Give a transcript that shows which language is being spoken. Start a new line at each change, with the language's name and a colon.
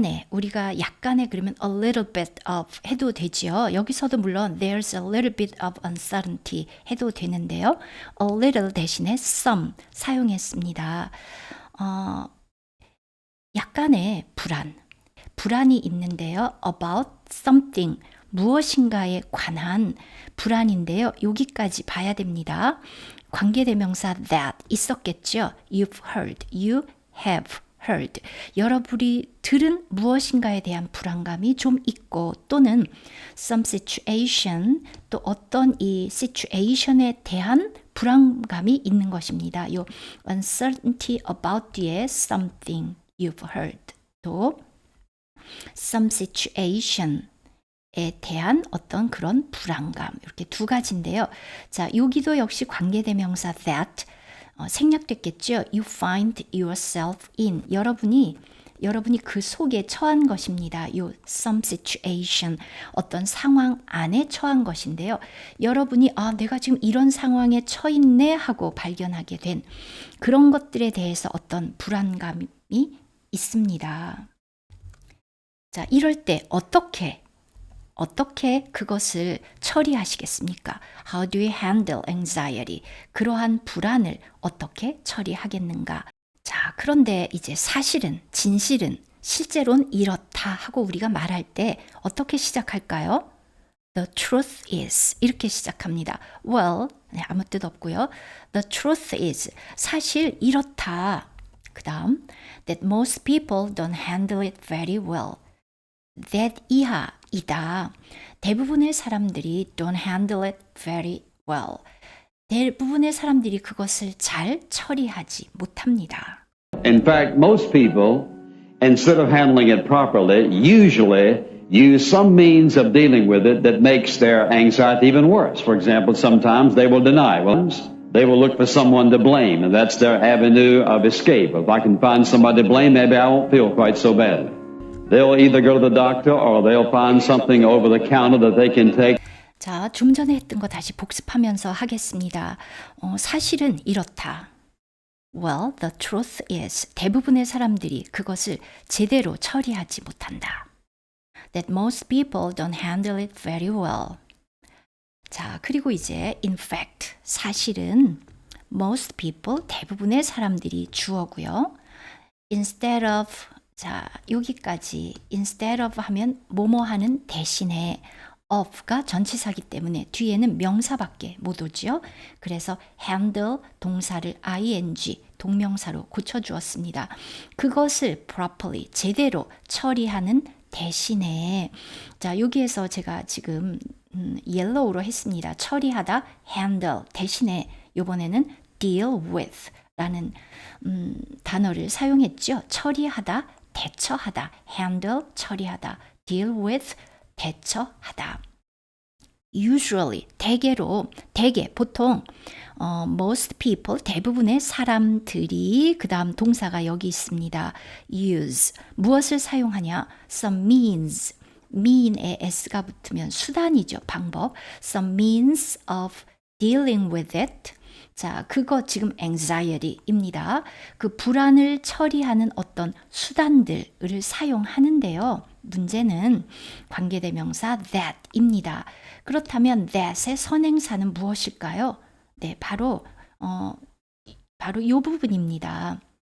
Korean: 우리가 약간의 그러면
English: a little bit of
Korean: 해도 되지요. 여기서도 물론
English: there's a little bit of uncertainty
Korean: 해도 되는데요. a little 대신에 some 사용했습니다. 약간의 불안이 있는데요.
English: about something
Korean: 무엇인가에 관한 불안인데요. 여기까지 봐야 됩니다. 관계대명사 that 있었겠죠.
English: You've heard, you have heard.
Korean: 여러분이 들은 무엇인가에 대한 불안감이 좀 있고 또는 some situation 또 어떤 이 situation에 대한 불안감이 있는 것입니다. 요 uncertainty about 뒤에
English: something you've heard
Korean: 또
English: some situation
Korean: 에 대한 어떤 그런 불안감 이렇게 두 가지인데요. 자, 여기도 역시 관계대명사 that 생략됐겠죠.
English: You find yourself in
Korean: 여러분이 그 속에 처한 것입니다. 요 some situation 어떤 상황 안에 처한 것인데요. 여러분이 내가 지금 이런 상황에 처했네 하고 발견하게 된 그런 것들에 대해서 어떤 불안감이 있습니다. 자, 이럴 때 어떻게 그것을 처리하시겠습니까?
English: How do you handle anxiety?
Korean: 그러한 불안을 어떻게 처리하겠는가? 자, 그런데 이제 진실은, 실제로는 이렇다 하고 우리가 말할 때 어떻게 시작할까요?
English: The truth is
Korean: 이렇게 시작합니다. Well, 네, 아무 뜻 없고요.
English: The truth is
Korean: 사실 이렇다. 그 다음
English: that most people don't handle it very well. that
Korean: 이하이다. 대부분의 사람들이
English: don't handle it very well.
Korean: 대부분의 사람들이 그것을 잘 처리하지 못합니다.
English: In fact, most people, instead of handling it properly, usually use some means of dealing with it that makes their anxiety even worse. For example, sometimes they will deny. Well, they will look for someone to blame, and that's their avenue of escape. If I can find somebody to blame, maybe I won't feel quite so bad. They'll either go to the doctor or they'll find something over the counter that they can take.
Korean: 자, 좀 전에 했던 거 다시 복습하면서 하겠습니다. 사실은 이렇다.
English: Well, the truth is
Korean: 대부분의 사람들이 그것을 제대로 처리하지 못한다.
English: That most people don't handle it very well.
Korean: 자, 그리고 이제
English: in fact
Korean: 사실은
English: most people
Korean: 대부분의 사람들이 주어고요. Instead of 자, 여기까지 instead of 하면 뭐뭐 하는 대신에 of가 전치사기 때문에 뒤에는 명사밖에 못 오죠. 그래서 handle 동사를 ing 동명사로 고쳐주었습니다. 그것을 properly 제대로 처리하는 대신에 자 여기에서 제가 지금 yellow로 했습니다. 처리하다 handle 대신에 이번에는 deal with 라는 단어를 사용했죠. 처리하다 대처하다 handle 처리하다 deal with 대처하다. usually 대개 보통 most people 대부분의 사람들이 그 다음 동사가 여기 있습니다. use 무엇을 사용하냐? some means mean에 s가 붙으면 수단이죠. 방법.
English: some means of dealing with it.
Korean: 자, 그거 지금 anxiety입니다. 그 불안을 처리하는 어떤 수단들을 사용하는데요. 문제는 관계대명사 that입니다. 그렇다면 that의 선행사는 무엇일까요? 네, 바로 이 부분입니다.